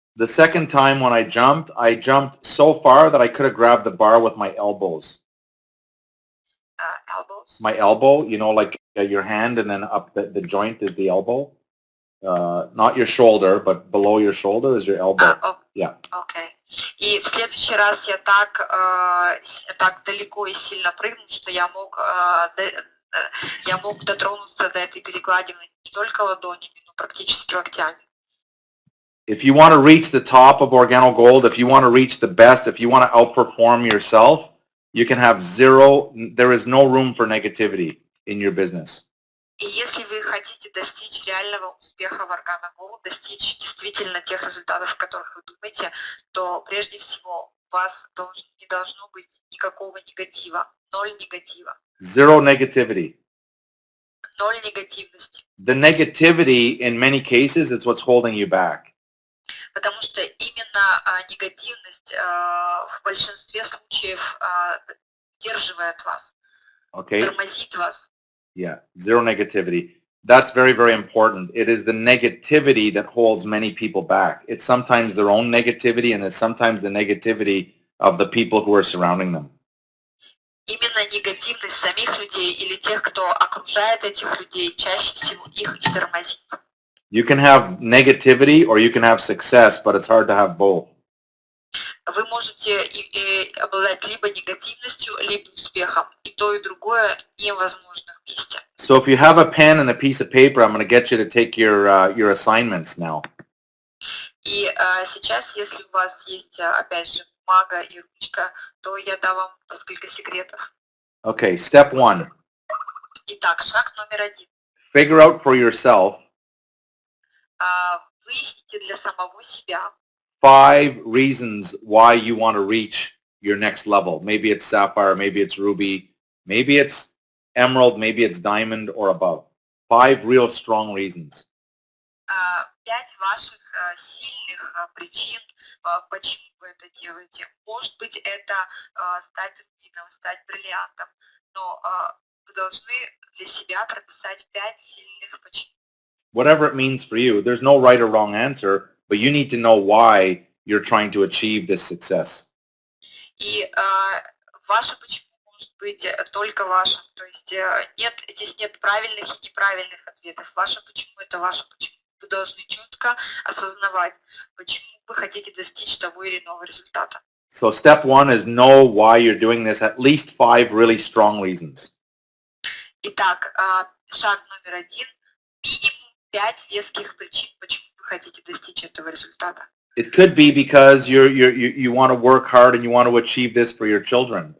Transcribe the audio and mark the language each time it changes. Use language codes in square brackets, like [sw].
[en] The second time when I jumped so far that I could have grabbed the bar with my elbows. Elbows? My elbow, you know, like your hand and then up the joint is the elbow. Not your shoulder, but below your shoulder is your elbow. Yeah. Okay. [ru] И в следующий раз я так далеко и сильно прыгнул, что я мог дотронуться до этой перекладины не только ладонями, но практически локтями. [en] If you want to reach the top of Organo Gold, if you want to reach the best, if you want to outperform yourself, you can have there is no room for negativity in your business. [ru] И если вы хотите достичь реального успеха в Organo Gold, достичь действительно тех результатов, о которых вы думаете, то прежде всего у вас не должно быть никакого негатива, 0 негатива. [en] Zero negativity. [ru] 0 негативности. [en] The negativity in many cases is what's holding you back. [ru] Потому что именно негативность в большинстве случаев сдерживает вас, тормозит вас. [en] Yeah, zero negativity. That's very, very important. It is the negativity that holds many people back. It's sometimes their own negativity and it's sometimes the negativity of the people who are surrounding them. [ru] Именно негативность самих людей или тех, кто окружает этих людей, чаще всего их и тормозит. [en] You can have negativity or you can have success, but it's hard to have both. [ru] Вы можете обладать либо негативностью, либо успехом. И то, и другое невозможно вместе. [en] So if you have a pen and a piece of paper, I'm going to get you to take your assignments now. [ru] И сейчас, если у вас есть, опять же, бумага и ручка, то я дам вам несколько секретов. [en] Okay, step 1. [ru] Итак, шаг номер 1. [en] Figure out for yourself [ru] Выясните для самого себя [en] 5 reasons why you want to reach your next level. Maybe it's sapphire, maybe it's ruby, maybe it's emerald, maybe it's diamond or above. 5 real strong reasons. [ru] 5 ваших сильных причин, почему вы это делаете. Может быть, это стать рубином, стать бриллиантом, но вы должны для себя прописать 5 сильных причин. [en] Whatever it means for you, there's no right or wrong answer, but you need to know why you're trying to achieve this success. [ru] И ваше почему может быть только вашим. То есть здесь нет правильных и неправильных ответов. Ваше почему – это ваше почему. Вы должны четко осознавать, почему вы хотите достичь того или иного результата. [en] So step 1 is know why you're doing this, at least 5 really strong reasons. [ru] Итак, шаг номер 1 – минимум 5 веских причин, почему вы хотите достичь этого результата. [en] It could be because you want to work hard and you want to achieve this for your children.